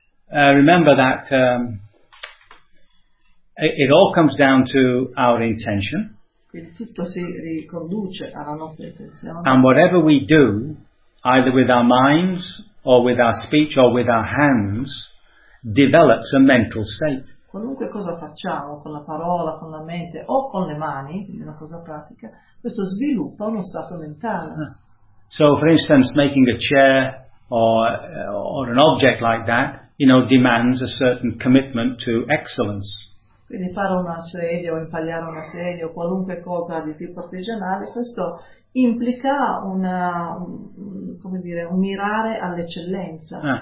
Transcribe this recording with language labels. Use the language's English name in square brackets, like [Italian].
[English] Remember that it all comes down to our intention. [Italian] Quindi tutto si riconduce alla nostra intenzione. [English] And whatever we do, either with our minds or with our speech or with our hands, develops a mental state. [Italian] Qualunque cosa facciamo con la parola, con la mente o con le mani, quindi una cosa pratica, questo sviluppa uno stato mentale. [English] So, for instance, making a chair or an object like that, you know, demands a certain commitment to excellence. [Italian] Quindi fare una sedia o impagliare una sedia o qualunque cosa di tipo artigianale, questo implica un mirare all'eccellenza.